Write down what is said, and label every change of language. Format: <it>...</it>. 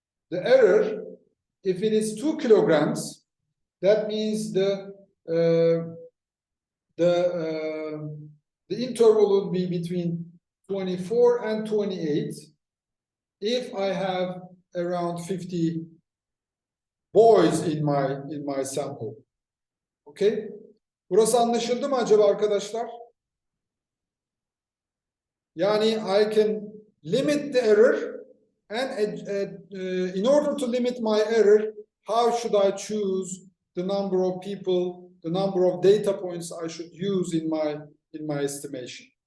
<en>The error, if it is 2 kilograms, that means the interval will be between 24 and 28 if I have around 50 boys in my sample. Okay?</en> <tr>Burası anlaşıldı mı acaba arkadaşlar?</tr> <en>Yani I can limit the error, and in order to limit my error, how should I choose the number of people, the number of data points I should use in my estimation?</en>